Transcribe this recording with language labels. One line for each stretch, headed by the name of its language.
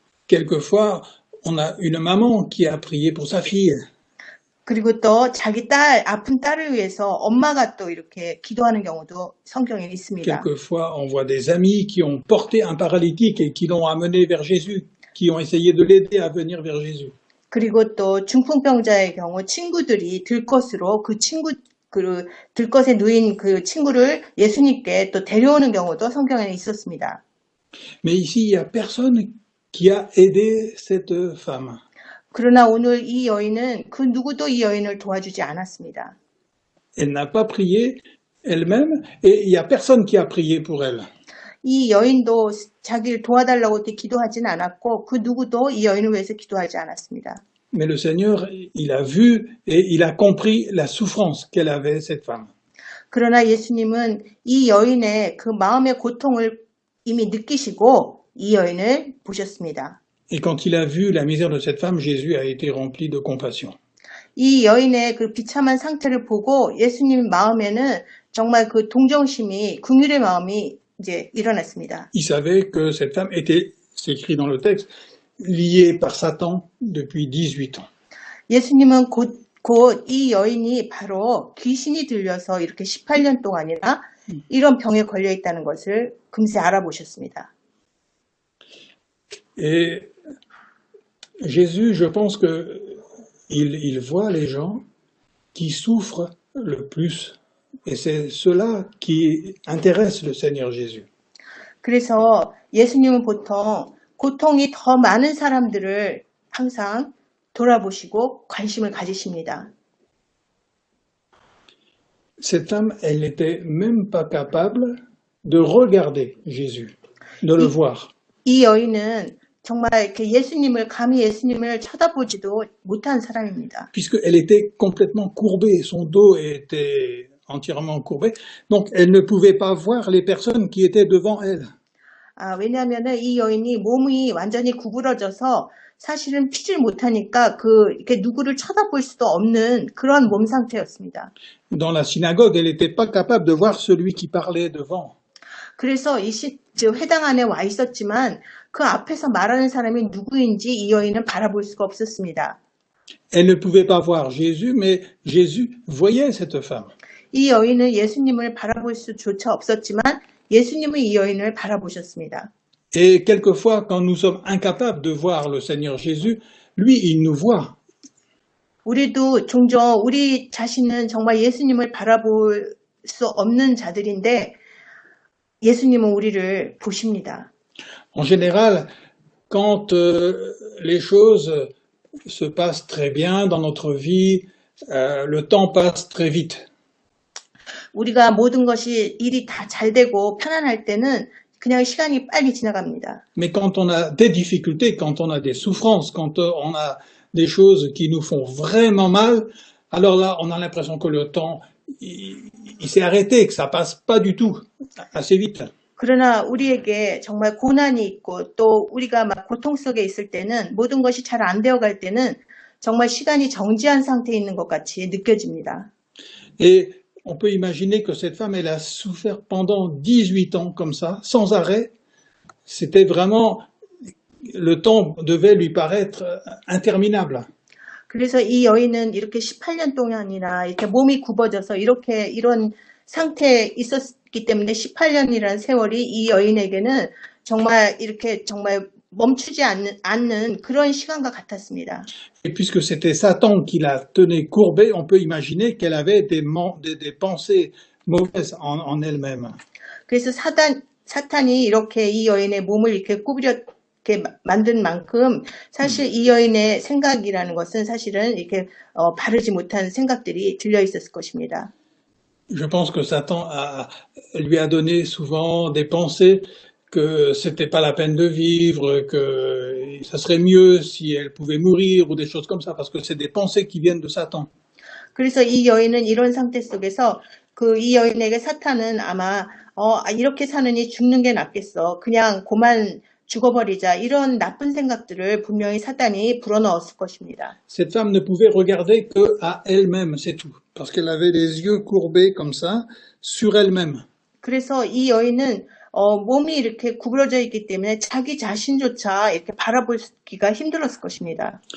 French: Quelquefois, on a une maman qui a prié pour sa fille.
Korean: 그리고 또 자기 아픈 딸을 위해서 엄마가 또 이렇게 기도하는 경우도 성경에 있습니다.
French: Quelquefois, on voit des amis qui ont porté un paralytique et qui l'ont amené vers Jésus, qui ont essayé de l'aider à venir vers Jésus.
Korean: 그리고 또 중풍병자의 경우 친구들이 들것으로 그 들것에 누인 그 친구를 예수님께 또 데려오는 경우도 성경에 있었습니다.
French: Mais ici, il n'y a personne qui a aidé cette femme.
Korean: 그러나 오늘 이 여인은 그 누구도 이 여인을 도와주지 않았습니다.
French: Elle n'a pas prié elle-même et il n'y a personne qui a prié pour elle.
Korean: 이 여인도 자기를 도와달라고 기도하지는 않았고 그 누구도 이 여인을 위해서 기도하지 않았습니다.
French: Mais le Seigneur, il a vu et il a compris la souffrance qu'elle avait, cette femme.
Korean: 그러나 예수님은 이 여인의 그 마음의 고통을 이미 느끼시고 이 여인을 보셨습니다.
French: Et quand il a vu la misère de cette femme, Jésus a été rempli de compassion.
Korean: 이 여인의 그 비참한 상태를 보고 예수님 마음에는 정말 그 동정심이, 긍휼의 마음이 이제 일어났습니다.
French: Il savait que cette femme était, c'est écrit dans le texte, liée par Satan depuis 18 ans.
Korean: 예수님은 곧 이 여인이 바로 귀신이 들려서 이렇게 18년 동안이나 이런 병에 걸려 있다는 것을 금세 알아보셨습니다.
French: Et Jésus, je pense que il voit les gens qui souffrent le plus. Et c'est cela qui intéresse le Seigneur Jésus.
Korean: 그래서 예수님은 보통 고통이 더 많은 사람들을 항상 돌아보시고 관심을 가지십니다.
French: Cette femme, elle n'était même pas capable de regarder Jésus, de le voir.
Korean: 이 여인은 정말 이렇게 감히 예수님을 쳐다보지도 못한 사람입니다.
French: Puisqu'elle était complètement courbée, son dos était entièrement courbé, donc elle ne pouvait pas voir les personnes qui étaient devant elle.
Korean: 왜냐하면은 이 여인이 몸이 완전히 구부러져서 사실은 피질 못하니까 이렇게 누구를 쳐다볼 수도 없는 그런 몸 상태였습니다.
French: Dans la synagogue, elle n'était pas capable de voir celui qui parlait devant.
Korean: 그래서 회당 안에 와 있었지만 그 앞에서 말하는 사람이 누구인지 이 여인은 바라볼 수가 없었습니다.
French: Elle ne pouvait pas voir Jésus, mais Jésus voyait cette femme.
Korean: 이 여인은 예수님을 바라볼 수조차 없었지만 예수님은 이 여인을 바라보셨습니다.
French: Et quelquefois, quand nous sommes incapables de voir le Seigneur Jésus, lui, il nous voit.
Korean: 우리도 종종 우리 자신은 정말 예수님을 바라볼 수 없는 자들인데 예수님은 우리를 보십니다.
French: En général, quand les choses se passent très bien dans notre vie, le temps passe très vite.
Korean: 우리가 모든 것이 일이 다 잘 되고 편안할 때는 그냥 시간이 빨리 지나갑니다.
French: Mais quand on a des difficultés, quand on a des souffrances, quand on a des choses qui nous font vraiment mal, alors là, on a l'impression que le temps, il s'est arrêté, que ça passe pas du tout assez vite.
Korean: 그러나 우리에게 정말 고난이 있고 또 우리가 막 고통 속에 있을 때는 모든 것이 잘 안 되어갈 때는 정말 시간이 정지한 상태에 있는 것 같이 느껴집니다.
French: Et on peut imaginer que cette femme, elle a souffert pendant 18 ans comme ça, sans arrêt. C'était vraiment, le temps devait lui paraître interminable.
Korean: 그래서 이 여인은 이렇게 18년 동안이나 이렇게 몸이 굽어져서 이런 상태에 있었기 때문에 18년이라는 세월이 이 여인에게는 정말 이렇게 정말 멈추지 않는 그런 시간과 같았습니다.
French: Et puisque c'était Satan qui la tenait courbée, on peut imaginer qu'elle avait des pensées mauvaises en elle-même.
Korean: 그래서 사탄이 이렇게 이 여인의 몸을 이렇게 이렇게 만든 만큼 사실 이 여인의 생각이라는 것은 사실은 이렇게 바르지 못한 생각들이 들려 있었을 것입니다.
French: Je pense que Satan lui a donné souvent des pensées que c'était pas la peine de vivre, que ça serait mieux si elle pouvait mourir ou des choses comme ça, parce que c'est des pensées qui viennent de Satan.
Korean: 그래서 이 여인은 이런 상태 속에서 이 여인에게 사탄은 아마 이렇게 사느니 죽는 게 낫겠어. 그냥 고만 죽어버리자. 이런 나쁜 생각들을 분명히 사탄이 불어넣었을 것입니다.
French: Cette femme ne pouvait regarder que à elle-même, c'est tout, parce qu'elle avait les yeux courbés comme ça sur elle-même.
Korean: 그래서 이 여인은 몸이 이렇게 구부러져 있기 때문에 자기 자신조차 이렇게 바라보기가 힘들었을 것입니다.